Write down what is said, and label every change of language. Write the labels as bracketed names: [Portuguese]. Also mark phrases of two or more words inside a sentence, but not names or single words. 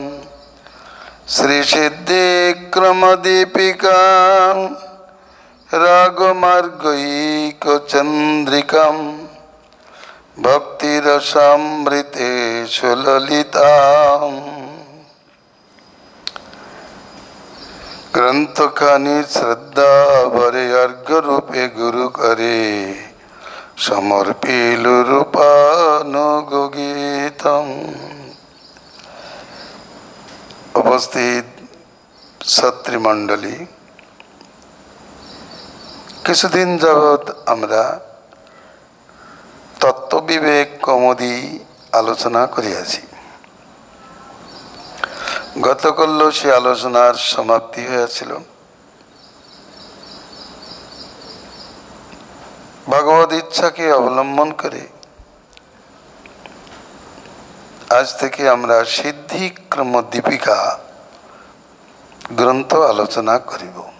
[Bangla] শ্রী সিদ্ধিক্রম দীপিকা রাগমার্গৈক চন্দ্রিকা ভক্তি রসামৃতেষু ললিতা গ্রন্থ খানি শ্রদ্ধা ভরে অর্ঘ রূপে গুরু করে সমর্পিলু রূপানুগীতম। উপস্থিত ছাত্রীমণ্ডলী কিছুদিন যাবৎ আমরা তত্ত্ব বিবেক কৌমুদী আলোচনা করিয়াছি। গতকাল সে আলোচনার সমাপ্তি হয়েছিল। ভগবদ ইচ্ছাকে অবলম্বন করে আজ থেকে আমরা সিদ্ধিক্রম দীপিকা গ্রন্থ আলোচনা করিব।